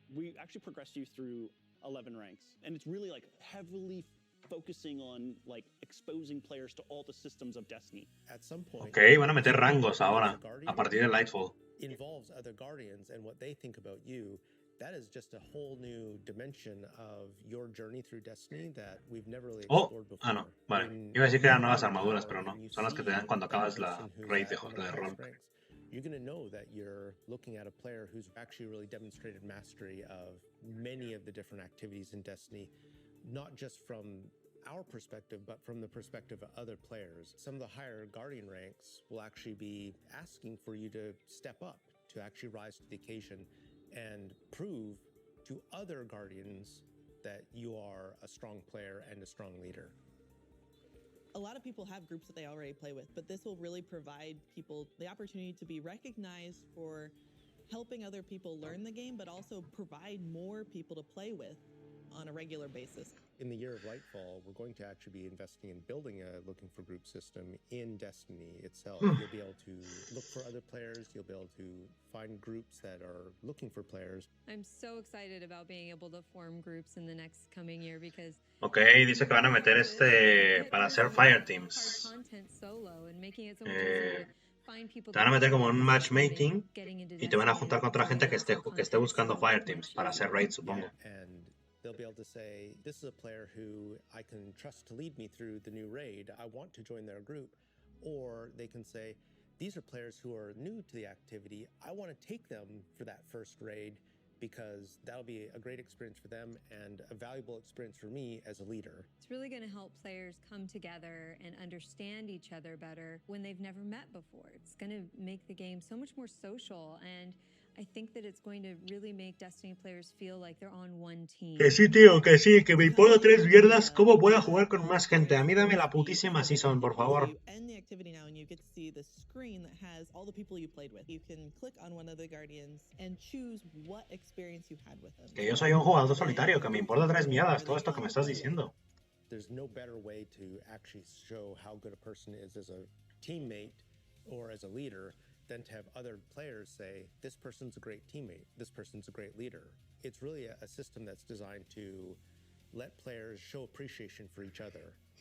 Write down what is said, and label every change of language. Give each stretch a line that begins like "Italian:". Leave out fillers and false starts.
English: We actually progress you through 11 ranks, and it's really like heavily focusing on like exposing players to all the systems of Destiny. At some point,
Spanish: Ok, van a meter rangos ahora, a partir de Lightfall.
English: Involves other Guardians and what they think about you. That is just a whole new dimension of your journey through Destiny that we've never really explored before.
Spanish: No, vale. Iba a decir que eran nuevas armaduras, pero no. Son las que te dan cuando acabas la raid de rol.
English: You're going to know that you're looking at a player who's actually really demonstrated mastery of many of the different activities in Destiny, not just from our perspective, but from the perspective of other players. Some of the higher Guardian ranks will actually be asking for you to step up, to actually rise to the occasion and prove to other Guardians that you are a strong player and a strong leader. A lot of people have groups that they already play with, but this will really provide people the opportunity to be recognized for helping other people learn the game, but also provide more people to play with on a regular basis. In the year of Lightfall, we're going to actually be investing in building a looking for group system in Destiny itself. You'll be able to look for other players. You'll be able to find groups that are looking for players. I'm so excited about being able to form groups in the next coming year because
Spanish: Ok, dice que van a meter para hacer fire teams. Te van a meter como un matchmaking y te van a juntar con otra gente que esté buscando fire teams para hacer raids, supongo.
English: They'll be able to say, this is a player who I can trust to lead me through the new raid. I want to join their group. Or they can say, these are players who are new to the activity. I want to take them for that first raid because that'll be a great experience for them and a valuable experience for me as a leader. It's really going to help players come together and understand each other better when they've never met before. It's going to make the game so much more social, and I think that it's going to really make Destiny players feel like they're on one team.
Spanish: Que sí, tío, que sí, que me importa 3 mierdas. ¿Cómo voy a jugar con más gente? A mí dame la putísima season, por favor.
English: You end the activity now and you get to see the screen that has all the people you played with. You can click on one of the Guardians and choose what experience you had with them.
Spanish: Que yo soy un jugador solitario, que me importa 3 mierdas todo esto que me estás diciendo.
English: There's no better way to actually show how good a person is as a teammate or as a leader than to have other players say, this person's a great teammate, this person's a great leader. It's really a system that's designed to let players show appreciation for each other.